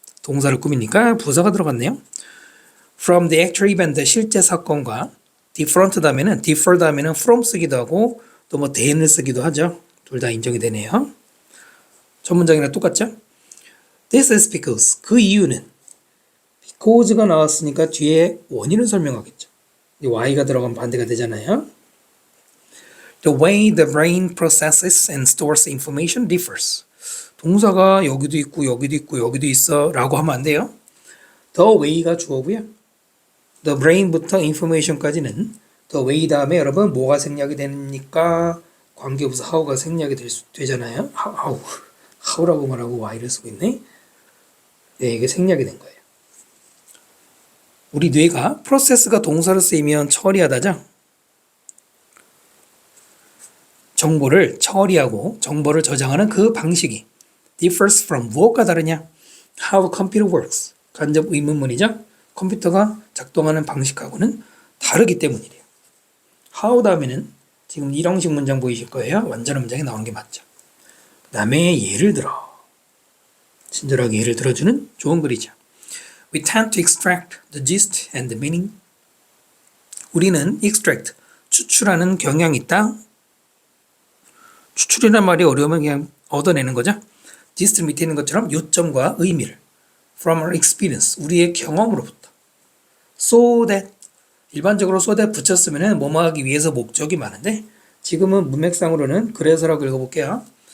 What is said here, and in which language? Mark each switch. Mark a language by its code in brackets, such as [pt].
[ko] 동사를 꾸미니까 부사가 들어갔네요. [en] From the actual event, [ko] 실제 사건과 different 다음에는 differ 다음에는 from 쓰기도 하고 또 than을 쓰기도 하죠. 둘 다 인정이 되네요. 첫 문장이랑 똑같죠? [en] This is because, [ko] 그 이유는 because가 나왔으니까 뒤에 원인을 설명하겠죠. y가 들어가면 반대가 되잖아요. [en] The way the brain processes and stores information differs. [ko] 동사가 여기도 있고 여기도 있고 여기도 있어 라고 하면 안 돼요. The way가 주어고요. The brain부터 information까지는 the way 다음에 여러분 뭐가 생략이 됩니까? 관계부사 how가 생략이 되잖아요. how라고 말하고 y를 쓰고 있네. 네, 이게 생략이 된 거예요. 우리 뇌가 프로세스가 동사로 쓰이면 처리하다죠. 정보를 처리하고 정보를 저장하는 그 방식이 [en] differs from [ko] 무엇과 다르냐? [en] How a computer works. 간접 의문문이죠. [ko] 컴퓨터가 작동하는 방식하고는 다르기 때문이래요. How 다음에는 지금 이 형식 문장 보이실 거예요. 완전한 문장이 나오는 게 맞죠. 그 다음에 예를 들어. 친절하게 예를 들어주는 좋은 글이죠. [en] We tend to extract the gist and the meaning. [ko] 우리는 extract, 추출하는 경향이 있다. 추출이란 말이 어려우면 그냥 얻어내는 거죠. gist 밑에 있는 것처럼 요점과 의미를 [en] from our experience, [ko] 우리의 경험으로부터. so that, 일반적으로 so that 붙였으면 뭐뭐하기 위해서 목적이 많은데 지금은 문맥상으로는 그래서라고 읽어볼게요.